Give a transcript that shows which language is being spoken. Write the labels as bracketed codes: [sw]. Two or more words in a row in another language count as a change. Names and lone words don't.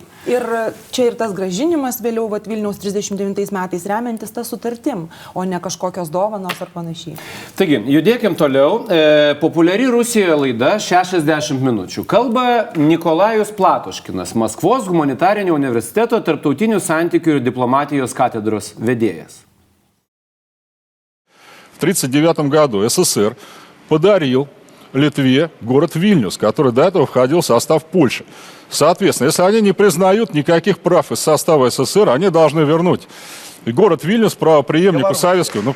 [lt] Ir čia ir tas grąžinimas vėliau Vilniaus 39 metais remiantis tą sutartim, o ne kažkokios dovanos ar panašiai. Taigi, judėkim toliau. Populiari Rusijoje laida 60 minučių. Kalba Nikolajus Platoškinas, Maskvos humanitarinio universiteto tarptautinių santykių ir diplomatijos katedros vedėjas. [ru] В 1939 году СССР подарил Литве город Вильнюс, который до этого входил в состав Польши. Соответственно, если они не признают никаких прав из состава СССР, они должны вернуть город Вильнюс правопреемнику советского.